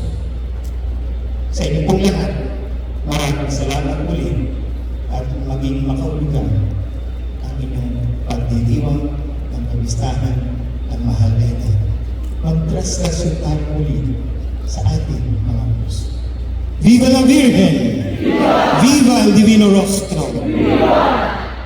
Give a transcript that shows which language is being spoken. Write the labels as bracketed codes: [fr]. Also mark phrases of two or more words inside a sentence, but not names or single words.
[tl] Sa inyo pong lahat, maraming salamat muli at maging makahulugan ang inyong pagdiriwang ng kabistahan ng mahal na ina. Magtrastasyon tayo muli sa ating mga puso. [es] Viva la Virgen! Viva el Divino Rostro! Viva!